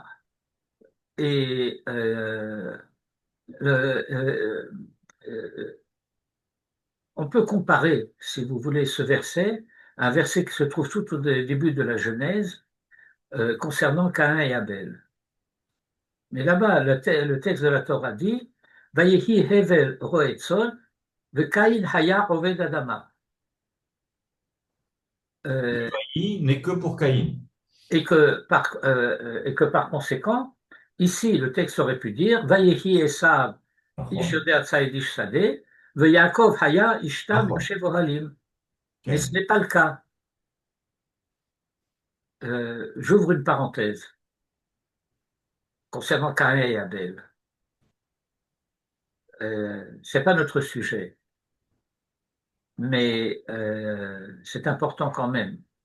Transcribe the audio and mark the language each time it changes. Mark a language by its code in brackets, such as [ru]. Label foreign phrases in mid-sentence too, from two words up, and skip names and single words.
[fr] Et euh, euh, on peut comparer, si vous voulez, ce verset à un verset qui se trouve tout au début de la Genèse concernant Caïn et Abel. Mais là-bas, le texte de la Torah dit [he] ויהי הבל רועה צאן, קין היה עובד אדמה. [fr] Euh, Vaï n'est que pour Caïn. et que par conséquent, ici, le texte aurait pu dire [he] ויהי עשו איש נכון, יודע ציד איש שדה, יעקב היה איש תם נכון, יושב אהלים. [fr] Mais ce [he] כן. [fr] n'est pas le cas. J'ouvre une parenthèse concernant Caïn et Abel. c'est pas notre sujet, mais c'est important quand même.